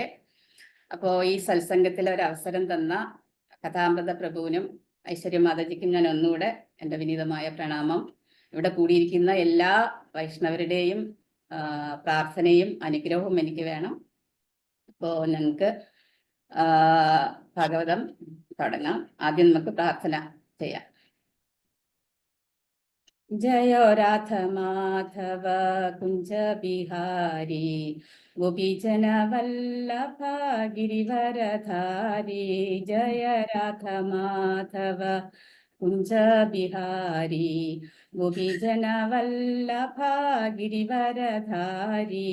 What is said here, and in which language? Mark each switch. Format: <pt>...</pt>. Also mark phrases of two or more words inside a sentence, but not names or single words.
<ml>അപ്പോൾ ഈ സത്സംഗത്തിൽ ഒരു അവസരം തന്ന കഥാമൃത പ്രഭുവിനും ഐശ്വര്യ മാതാജിക്കും ഞാൻ ഒന്നുകൂടെ എൻ്റെ വിനീതമായ പ്രണാമം. ഇവിടെ കൂടിയിരിക്കുന്ന എല്ലാ വൈഷ്ണവരുടെയും പ്രാർത്ഥനയും അനുഗ്രഹവും എനിക്ക് വേണം. അപ്പോൾ ഞങ്ങൾക്ക് ഭാഗവതം തുടങ്ങാം. ആദ്യം നമുക്ക് പ്രാർത്ഥന ചെയ്യാം.</ml> <hi>जयो राध माधव कुंज बिहारी गोपीजन वल्लभ गिरिवरधारी। जय राध माधव कुंज बिहारी गोपीजन वल्लभ गिरिवरधारी।</hi>